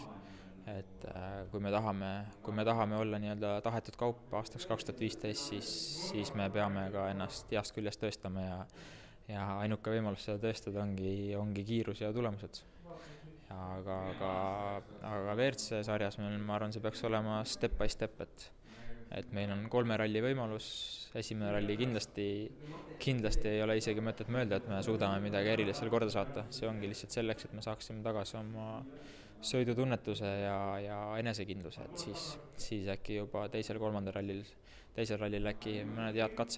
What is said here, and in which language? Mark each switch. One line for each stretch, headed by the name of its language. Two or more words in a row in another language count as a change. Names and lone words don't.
Estonian: Et kui me tahame olla nii-öelda tahetud kaup aastaks 2015, siis me peame ka ennast heast küljest tõestama ja ainuke võimalus seda tõestada ongi kiirus ja tulemused. Aga WRC sarjas ma arvan, see peaks olema
English: step by step,
Estonian: et meil on 3 ralli võimalus, esimene ralli kindlasti ei ole isegi mõtet mõelda, et me suudame midagi erilist korda saata, see ongi lihtsalt selleks, et me saaksime tagasi oma sõidutunnetuse ja enesekindluse, et siis äkki juba teisel rallil äkki mõned head katseajad ja 3.